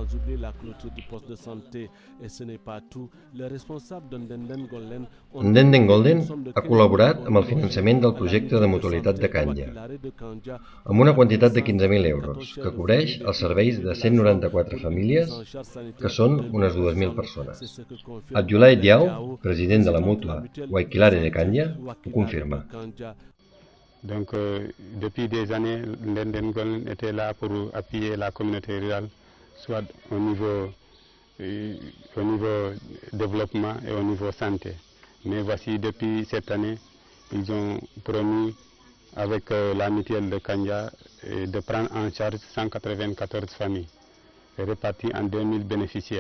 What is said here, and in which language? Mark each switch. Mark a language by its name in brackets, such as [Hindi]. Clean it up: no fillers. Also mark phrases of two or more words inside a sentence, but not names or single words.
[Catalan] Ndenden Golden ha col·laborat amb el finançament del projecte de mutualitat de Kanja, amb una quantitat de 15.000 euros, que cobreix els serveis de 194 famílies, que són unes 2.000 persones. Abdoulaye Diaw, president de la mútua Waikilare de Kanja, ho confirma. [French] Donc, depuis des années, Ndenden Golden était là pour appuyer la communauté rurale, soit au niveau développement et au niveau santé. Mais voici, depuis cette année, ils ont promis, avec la mutuelle de Kanja, de prendre en charge 194 familles, réparties en 2000 bénéficiaires.